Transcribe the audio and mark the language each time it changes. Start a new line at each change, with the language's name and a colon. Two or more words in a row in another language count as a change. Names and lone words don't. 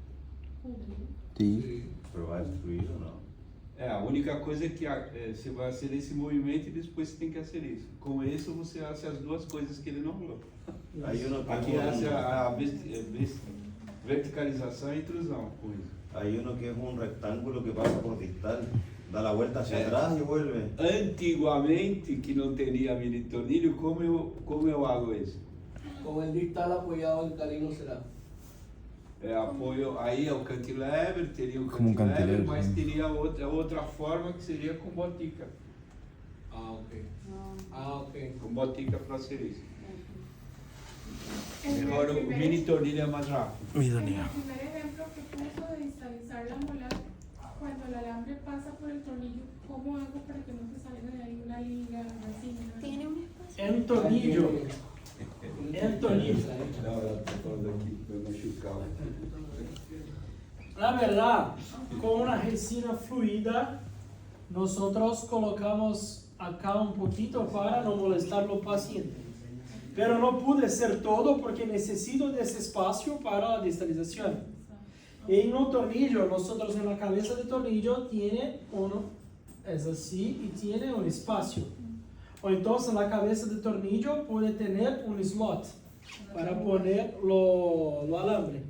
Portuguese: Sim. Pero vai destruir ou não? É, a única coisa é que você vai fazer esse movimento e depois você tem que fazer isso. Com isso você hace as duas coisas que ele não falou. Aí aqui hace a verticalização e intrusão com isso.
Spanish: Hay uno que es un rectángulo que pasa por distal, da la vuelta hacia atrás y vuelve.
Portuguese: Antigamente, que não teria mini tornilho, como eu hago isso?
Spanish: Com el distal apoiado en canino será.
Portuguese: Apoio, aí é o cantilever, teria o cantilever, mas teria outra forma que seria com botica. Ah, ok. Com botica para ser isso. Mejor o mini tornillo é mais rápido.
Spanish: En el primer ejemplo que puso de distalizar la molar, cuando el alambre pasa por el tornillo, ¿cómo hago para que no se salga de ahí una liga, así? Tiene un espacio.
Portuguese: É um tornillo. É um tornillo. Na verdade, com uma resina fluida, nós colocamos acá um pouquinho para não molestar o paciente.
Spanish: Pero no pude hacer todo porque necesito de ese espacio para la distalización. En un tornillo, nosotros en la cabeza de tornillo tiene uno, es así, y tiene un espacio. O entonces la cabeza de tornillo puede tener un slot para poner lo alambre.